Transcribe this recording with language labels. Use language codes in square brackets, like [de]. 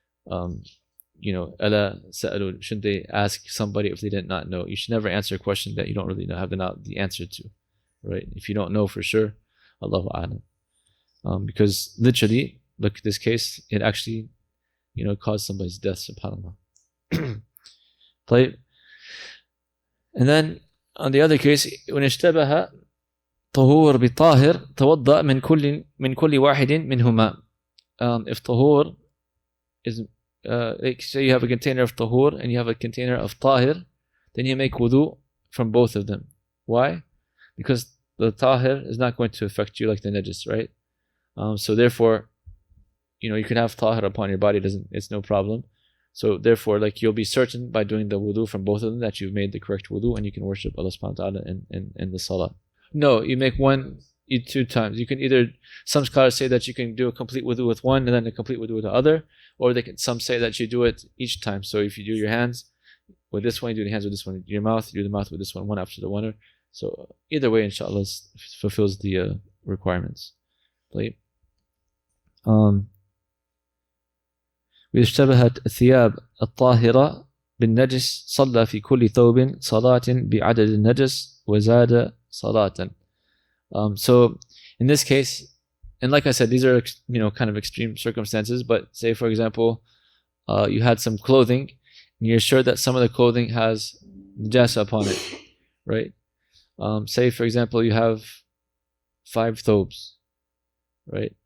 [ar] Ella sa'alu, [en] shouldn't they ask somebody if they did not know? You should never answer a question that you don't really have the answer to, right? If you don't know for sure, Allahu a'lam. Because literally, look at this case, it actually, caused somebody's death, subhanAllah. And then on the other case, when [ar] اشتبه طهور بطاهر توضأ من كل واحد منهما. [en] If طهور is like say you have a container of tahur and you have a container of tahir, then you make wudu from both of them. Why? Because the tahir is not going to affect you like the najis, right? So therefore, you can have tahir upon your body, it's no problem. So therefore, like, you'll be certain by doing the wudu from both of them that you've made the correct wudu and you can worship Allah subhanahu wa ta'ala in the salah. No, you make two times. You can either, some scholars say that you can do a complete wudu with one and then a complete wudu with the other, or some say that you do it each time. So if you do your hands with this one, you do the hands with this one, your mouth, you do the mouth with this one after the one. So either way, inshallah, fulfills the requirements. Right? [ar] وإذا اشتبهت الثياب الطاهرة بالنجس صلى في كل ثوب صلاة بعدد النجس وزاد صلاة. [en] So in this case, and like I said, these are kind of extreme circumstances, but say for example, you had some clothing and you're sure that some of the clothing has najasa upon it, right? Say for example, you have 5 thobes, right?